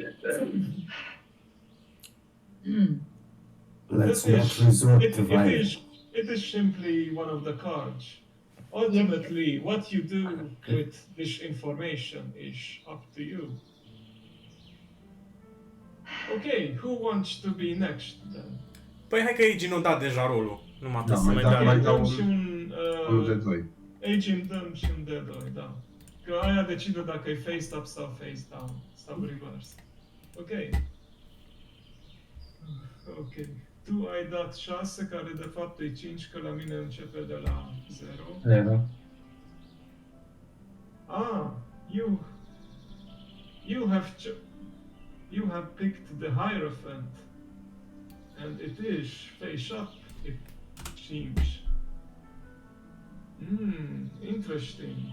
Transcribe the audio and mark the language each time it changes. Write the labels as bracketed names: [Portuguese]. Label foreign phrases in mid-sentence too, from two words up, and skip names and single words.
[English] Let's It not is- resort it- to it violence. is- It is simply one of the cards. Ultimately, what you do with this information is up to you. Okay, who wants to be next then? [Romanian] Păi hai că Agent a dat deja rolul. Numai Da, trebuie să mai mai da, dea. mai Okay, dau dăm un- și un... Unul de doi. Agent dăm și un D2, da. Că aia decide dacă e [English] face up [Romanian] sau [English] face down, [Romanian] sau reverse. Ok. Ok. Tu ai dat 6, care de fapt e 5, că la mine începe de la 0. Zero. [English] Ah, you have picked the Hierophant. and it is face up, it seems. Interesting.